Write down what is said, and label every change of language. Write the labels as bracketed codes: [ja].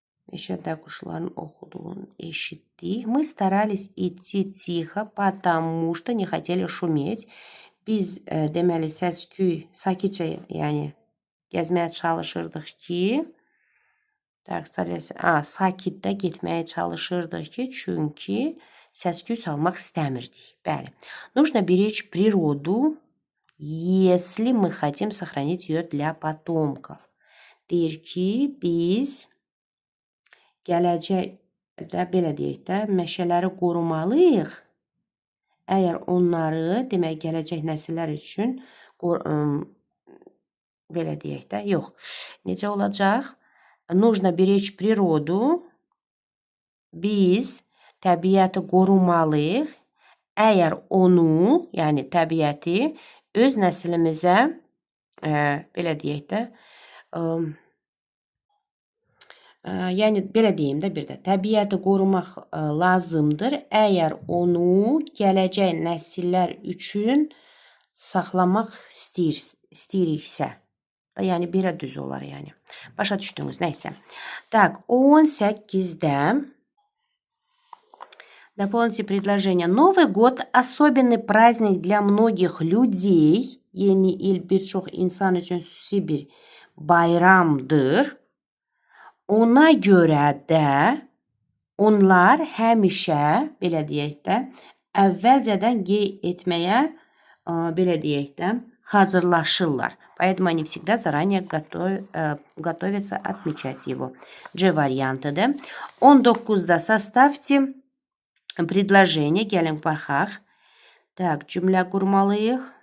[ru] Еще так [az] uşların oxuduğunu eşitdik. [ru] Мы старались идти тихо, потому что не хотели шуметь. [az] Biz deməli səs-küy sakitcə, yəni gəzməyə çalışırdıq ki, sakitdə getməyə çalışırdıq ki, çünki səs-küy salmaq istəmirdik. Bəli. [ru] Нужно беречь природу, если мы хотим сохранить ее для потомков. [az] Deyir ki, biz gələcəkdə, belə deyək də, meşələri qorumalıyıq. Əgər onları, demək, gələcək nəsillər üçün belə deyək də, yox. Necə olacaq? [ru] Нужно беречь природу. [az] Biz təbiəti qorumalıyıq. Əgər onu, yəni təbiəti öz nəslimizə, belə deyək də, yəni belə deyim də bir də, təbiəti qorumaq lazımdır. Əgər onu gələcək nəsillər üçün saxlamaq istəyiriksə. Yəni belə düz olar yəni. Başa düşdünüz, nəysə. Так, 18'de. [ru] Дополните предложение. Новый год особенный праздник для многих людей. [az] Yeni il birçok insan üçün xüsusi bir bayramdır. Ona görə də onlar həmişə, belə deyək də, əvvəlcədən etməyə, belə deyək də, hazırlaşırlar. [ru] Поэтому они всегда заранее готовятся отмечать его. [az] G variantıdır. [ru] 19'da составьте предложение. [az] Gəlin baxaq. Так, cümlə qurmalıyıq.